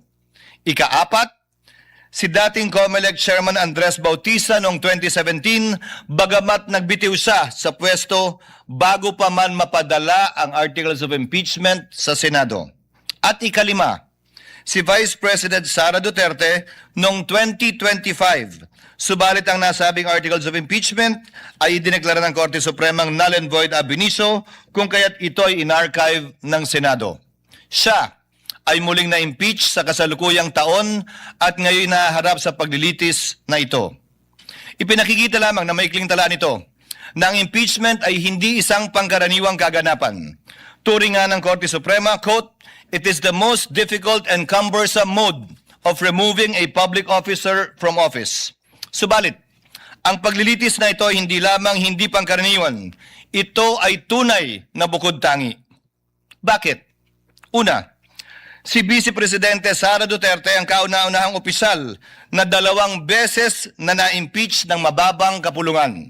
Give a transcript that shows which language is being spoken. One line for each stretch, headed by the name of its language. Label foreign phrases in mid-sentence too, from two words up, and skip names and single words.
Filipino: Ikaapat, si dating COMELEC Chairman Andres Bautista noong 2017 bagamat nagbitiw siya sa pwesto bago pa man mapadala ang
English: articles of impeachment
Filipino: sa Senado. At ikalima, si
English: Vice President
Filipino: SARA Duterte noong 2025. Subalit ang nasabing
English: articles of impeachment
Filipino: ay idineklara ng Korte Supremang
English: null and void
Latin: ab initio
Filipino: kung kaya't ito ay inarchive ng Senado. Siya ay muling na-impeach sa kasalukuyang taon at ngayon nahaharap sa paglilitis na ito. Ipinakikita lamang na maikling tala nito na ang impeachment ay hindi isang pangkaraniwang kaganapan. Turing nga ng Korte Suprema,
English: quote, "It is the most difficult and cumbersome mode of removing a public officer from office."
Filipino: Subalit, ang paglilitis na ito ay hindi lamang hindi pangkaraniwan. Ito ay tunay na bukod tangi. Bakit? Una, si Vice Presidente Sara Duterte ang kauna-unahang opisyal na 2 beses na na-impeach ng mababang kapulungan.